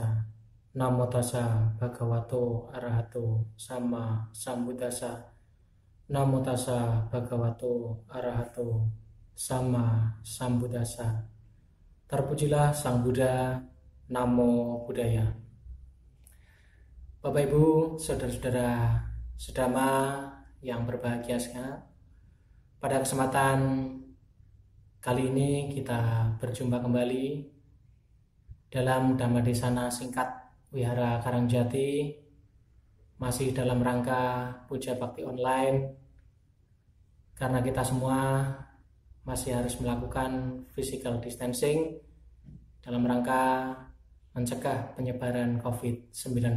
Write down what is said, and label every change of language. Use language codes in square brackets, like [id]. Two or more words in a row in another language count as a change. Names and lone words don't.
[pi] Namo tassa bhagavato arahato sama sambuddhassa. Namo tassa bhagavato arahato sama sambuddhassa. [id] Terpujilah Sang Buddha, [pi] Namo Buddhaya. [id] Bapak Ibu, saudara-saudara sedama yang berbahagia sekalian, pada kesempatan kali ini kita berjumpa kembali dalam Dhammadesana singkat Wihara Karangjati, masih dalam rangka puja bakti online, karena kita semua masih harus melakukan [en] physical distancing [id] dalam rangka mencegah penyebaran COVID-19.